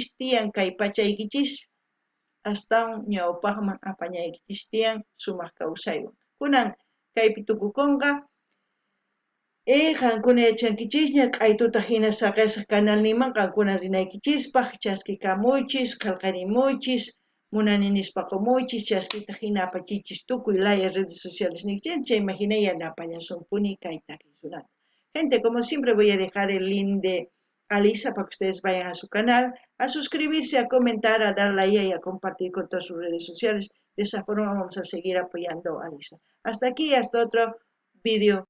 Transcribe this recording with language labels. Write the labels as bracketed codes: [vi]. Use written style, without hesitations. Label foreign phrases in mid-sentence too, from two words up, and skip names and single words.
[qu] tiyan kay pachaykichis astawan ñawpaqman apañaykichis tiyan sumaq kawsaywan kunan kaypi tukukunqa qankuna yachankichisña q'aytuta hina saqisaq kanalninman qankuna rinaykichispaq chaskikamuychis qillqarimuychis munani nispa qumuychis chaskita hina apachichis tukuy laya [es] redes sociales [qu] nikchis chayman hina yanapallasunkuni kay takiy runata. [es] Gente, como siempre voy a dejar el link de Alisa para que ustedes vayan a su canal, a suscribirse, a comentar, a dar like y a compartir con todas sus redes sociales. De esa forma vamos a seguir apoyando a Alisa. Hasta aquí, hasta otro vídeo.